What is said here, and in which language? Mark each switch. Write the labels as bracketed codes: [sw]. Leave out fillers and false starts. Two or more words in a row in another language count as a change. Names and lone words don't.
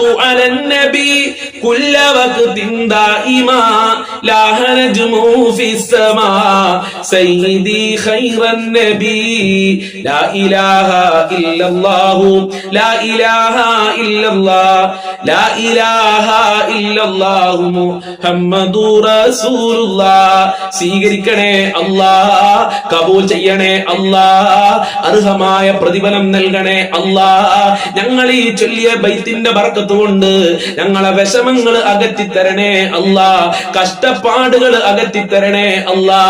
[ar] على النبي كل وقت دائما لا نجم في السماء سيدي خير النبي لا إله إلا الله لا إله إلا الله لا إله إلا الله محمد رسول الله [ml] സ്വീകരിക്കണേ അല്ലാഹ്, കബൂൽ ചെയ്യണേ അല്ലാഹ്, അർഹമായ പ്രതിഫലം നൽകണേ അല്ലാഹ്. ഞങ്ങൾ ഈ ചൊല്ലിയ ബൈത്തിന്റെ ബർക്കത്ത് കൊണ്ട് ഞങ്ങളെ വിഷമങ്ങൾ അകറ്റിത്തരണേ അല്ലാഹ്, കഷ്ടപ്പാടുകൾ അകറ്റിത്തരണേ അല്ലാഹ്.